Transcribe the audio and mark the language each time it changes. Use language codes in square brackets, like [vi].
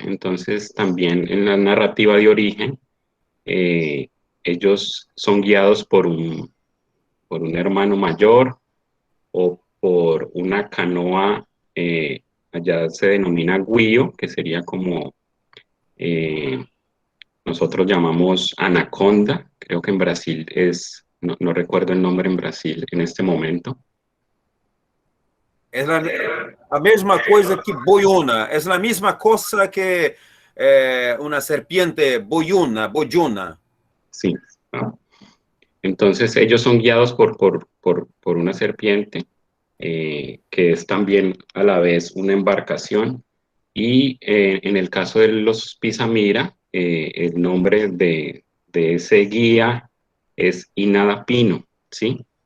[es] Entonces también en la narrativa de origen, ellos son guiados por un hermano mayor o por una canoa, allá se denomina guío, que sería como nosotros llamamos anaconda. Creo que en Brasil no recuerdo el nombre en Brasil en este momento. [pt] É a mesma coisa que boiuna, é a mesma coisa que uma [es] serpiente [pt] boyuna. [es] Sí. Entonces ellos son guiados por una serpiente, que es también a la vez una embarcación. Y en el caso de los Pisamira, el nombre de ese guía es Inadapino, ¿sí?